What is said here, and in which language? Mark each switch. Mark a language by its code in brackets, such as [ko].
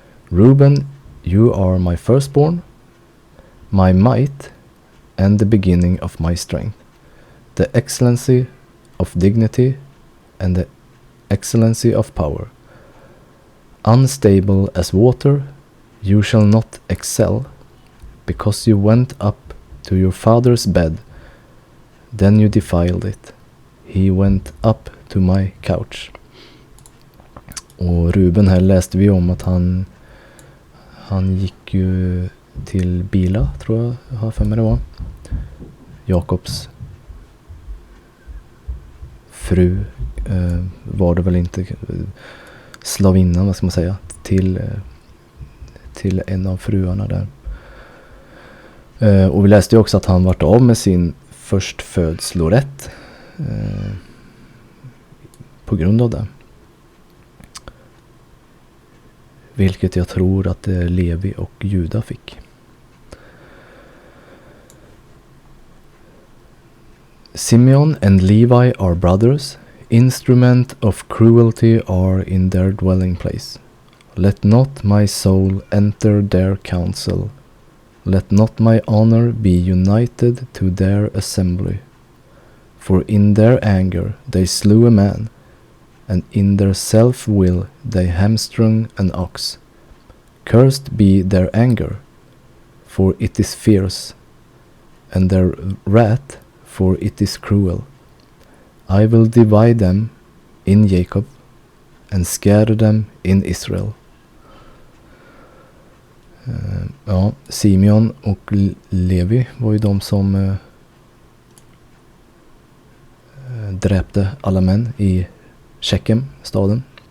[en] Reuben, you are my firstborn, my might, and the beginning of my strength, the excellency of dignity, and the excellency of power. Unstable as water, you shall not excel, because you went up to your father's bed, then you defiled it. He went up to my couch. [sv] Och Ruben här läste vi om att han gick ju till Bila, tror jag har för mig det var. Jakobs fru var det väl inte, slavinnan, vad ska man säga, till en av fruarna där. Och vi läste ju också att han vart av med sin förstfödslorätt på grund av det. Vilket jag tror att Levi och Juda fick. [en] Simeon and Levi are brothers. Instrument of cruelty are in their dwelling place. Let not my soul enter their council. Let not my honor be united to their assembly. For in their anger they slew a man, and in their self-will they hamstrung an ox. Cursed be their anger, for it is fierce, and their wrath, for it is cruel. I will divide them in Jacob, and scatter them in Israel. [sv] Ja, Simeon och Levi var ju de som dräpte alla män i Shekem, staden.